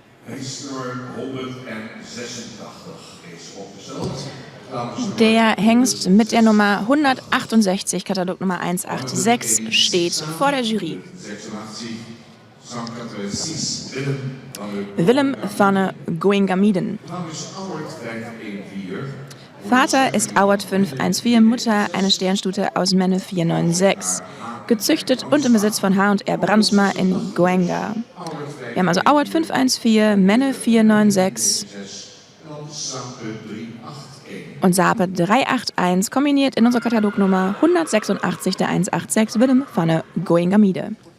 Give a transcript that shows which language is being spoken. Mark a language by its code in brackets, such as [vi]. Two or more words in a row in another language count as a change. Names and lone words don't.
[nl] Hengstnummer 186 is opgesteld. [de] Der Hengst mit der Nummer 168, Katalognummer 186, steht vor der Jury. 86, zangkater 6, Willem [nl] Willem van Goingamiden. Naam is Auwert 514. [de] Vater ist Auwert 514, Mutter eine Sternstute aus Menne 496. Gezüchtet und im Besitz von H&R Brandsma in Goenga. Wir haben also Auwert 514, Menne 496 und Sape 381, kombiniert in unserer Katalognummer 186 der 186 Willem van Goingamide.